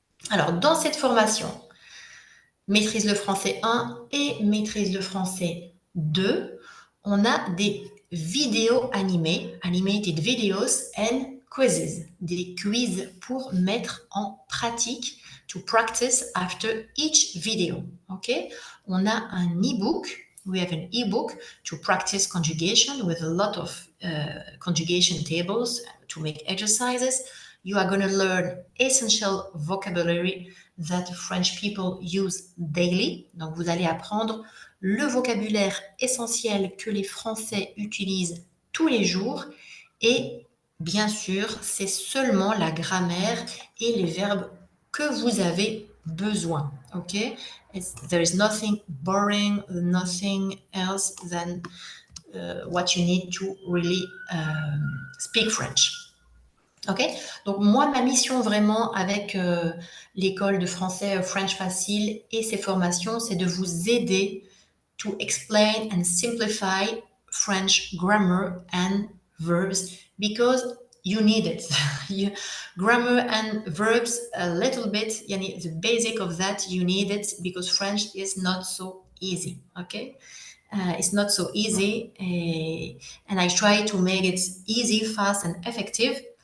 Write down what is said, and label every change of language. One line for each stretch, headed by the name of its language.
French: Alors, dans cette formation, Maîtrise le français 1 et Maîtrise le français 2, on a des vidéos animées,
English: animated videos and quizzes,
French: des quiz pour mettre en pratique,
English: to practice after each video.
French: Ok? On a un e-book.
English: We have an e-book to practice conjugation with a lot of conjugation tables to make exercises. You are going to learn essential vocabulary that French people use daily.
French: Donc, vous allez apprendre le vocabulaire essentiel que les Français utilisent tous les jours. Et bien sûr, c'est seulement la grammaire et les verbes que vous avez besoin. Ok?
English: There is nothing boring, nothing else than what you need to really speak French. Ok?
French: Donc moi, ma mission vraiment avec l'école de français French Facile et ses formations, c'est de vous aider
English: to explain and simplify French grammar and verbs because you need it. Grammar and verbs a little bit, the basic of that, you need it because French is not so easy, okay? It's not so easy and I try to make it easy, fast and effective.